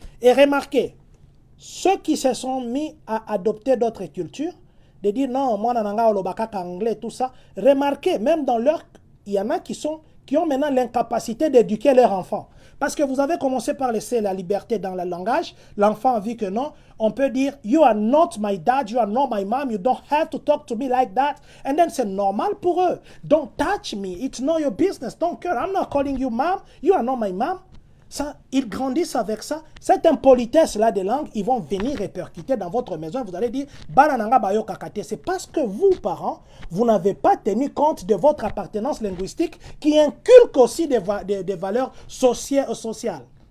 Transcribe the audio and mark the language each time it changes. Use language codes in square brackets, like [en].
[fr] Et remarquez, ceux qui se sont mis à adopter d'autres cultures, de dire non, moi, [ln] nananga, olobaka, [fr] anglais, tout ça, remarquez, même dans leur, il y en a qui ont maintenant l'incapacité d'éduquer leurs enfants. Parce que vous avez commencé par laisser la liberté dans le langage. L'enfant a vu que non. On peut dire, [en] you are not my dad, you are not my mom, you don't have to talk to me like that. And then [fr] c'est normal pour eux. [en] Don't touch me, it's not your business. Don't care, I'm not calling you mom, you are not my mom. [fr] Ça, ils grandissent avec ça. Cette impolitesse-là des langues, ils vont venir répercuter dans votre maison. Vous allez dire, [ln] Balananga Bayo Kakate. [fr] C'est parce que vous, parents, vous n'avez pas tenu compte de votre appartenance linguistique qui inculque aussi des valeurs sociales.